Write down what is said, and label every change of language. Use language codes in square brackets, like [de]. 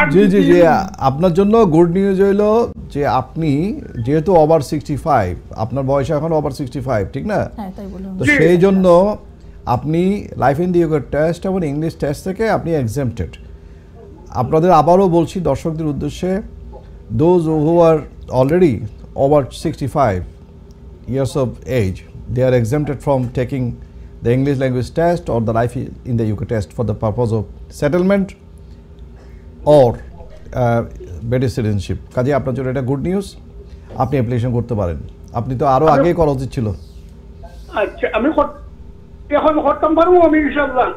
[bn] জি আপনার জন্য good news হইলো যে আপনি যেহেতু ওভার 65, আপনার বয়স এখন ওভার 65, ঠিক না? তো সেই জন্য আপনি life in the UK test এবং ইংলিশ টেস্ট থেকে আপনি এক্সেম্পটেড। আপনাদের আবারও বলছি দর্শকদের উদ্দেশ্যে, [en] Those who are already over 65 years of age, they are exempted from taking the English language test or the life in the UK test for the purpose of settlement or British citizenship. [bn] কাজে আপনার জন্য এটা good news, আপনি application করতে পারেন। আপনি তো আরো আগেই করা উচিত ছিল। আচ্ছা, আমি এখন করতে পারবো আমি ইনশাআল্লাহ?